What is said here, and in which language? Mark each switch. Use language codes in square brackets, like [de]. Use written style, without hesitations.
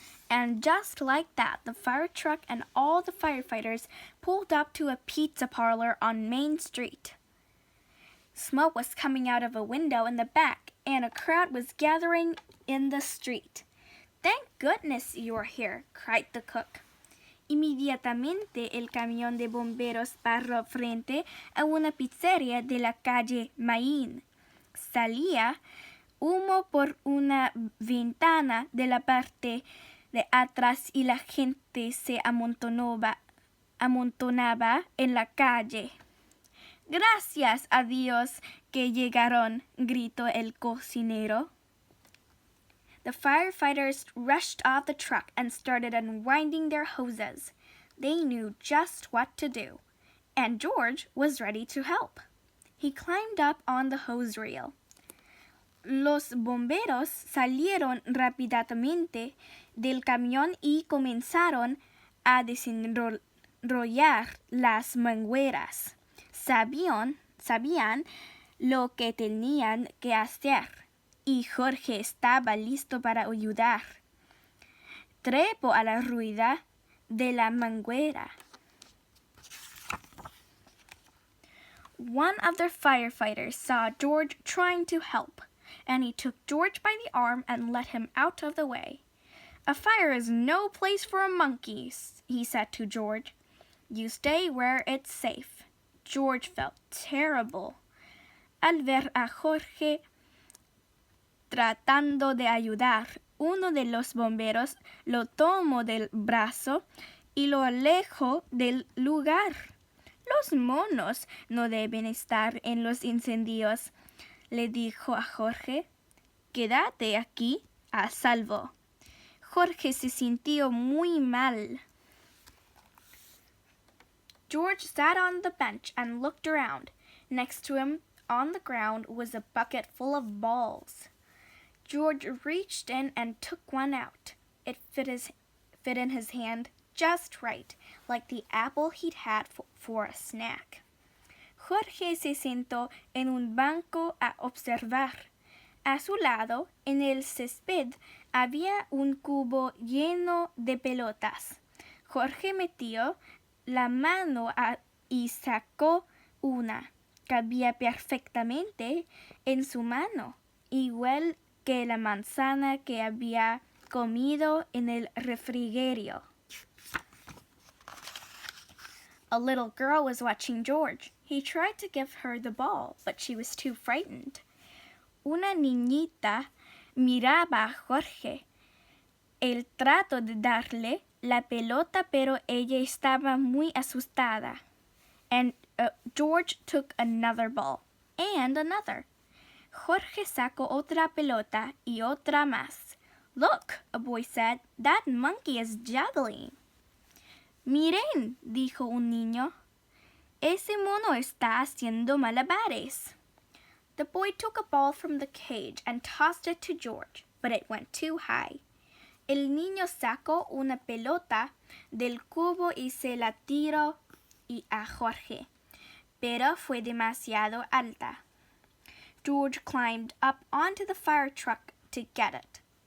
[en] And just like that, the fire truck and all the firefighters pulled up to a pizza parlor on Main Street. Smoke was coming out of a window in the back, and a crowd was gathering in the street. "Thank goodness you're here," cried the cook. [es] Inmediatamente el camión de bomberos paró frente a una pizzería de la calle Main. Salía humo por una ventana de la parte de atrás y la gente se amontonaba en la calle. "Gracias a Dios que llegaron", gritó el cocinero. [en] The firefighters rushed off the truck and started unwinding their hoses. They knew just what to do, and George was ready to help. He climbed up on the hose reel. [es] Los bomberos salieron rápidamente del camión y comenzaron a desenrollar las mangueras. Sabían lo que tenían que hacer, y Jorge estaba listo para ayudar. Trepó a la rueda de la manguera. [en] One of the firefighters saw George trying to help, and he took George by the arm and led him out of the way. "A fire is no place for a monkey," he said to George. "You stay where it's safe." George felt terrible. [es] Al ver a Jorge tratando de ayudar, uno de los bomberos lo tomó del brazo y lo alejó del lugar. "Los monos no deben estar en los incendios", le dijo a Jorge. "Quédate aquí a salvo." Jorge se sintió muy mal. [en] George sat on the bench and looked around. Next to him, on the ground, was a bucket full of balls. George reached in and took one out. It fit in his hand just right, like the apple he'd had for a snack. [es] Jorge se sentó en un banco a observar. A su lado, en el césped, había un cubo lleno de pelotas. Jorge metió la mano y sacó una. Cabía perfectamente en su mano, igual que la manzana que había comido en el refrigerio. [en] A little girl was watching George. He tried to give her the ball, but she was too frightened. [es] Una niñita miraba a Jorge. Él trató de darle la pelota, pero ella estaba muy asustada. [en] And George took another ball, and another. [es] Jorge sacó otra pelota y otra más. [en] "Look," a boy said, "that monkey is juggling." [es] "Miren," dijo un niño, "ese mono está haciendo malabares." [en] The boy took a ball from the cage and tossed it to George, but it went too high. [es] El niño sacó una pelota del cubo y se la tiró a Jorge, pero fue demasiado alta. [en] George climbed up onto the fire truck to get it.